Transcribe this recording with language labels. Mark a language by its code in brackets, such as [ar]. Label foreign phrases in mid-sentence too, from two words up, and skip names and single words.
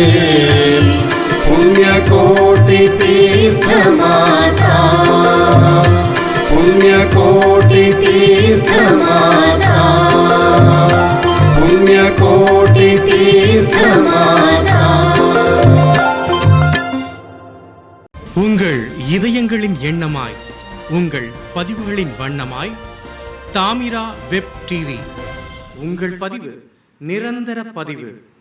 [kn] ಪುಣ್ಯಕೋಟಿ ತೀರ್ಥ ಮಾತಾ, ಪುಣ್ಯಕೋಟಿ ತೀರ್ಥ ಮಾತಾ, ಪುಣ್ಯಕೋಟಿ ತೀರ್ಥ ಮಾತಾ. [ta] உங்கள் இதயங்களின் எண்ணமாய், உங்கள் பதிவுகளின் வண்ணமாய் தாமிரா வெப் டிவி. உங்கள் பதிவு நிரந்தர பதிவு.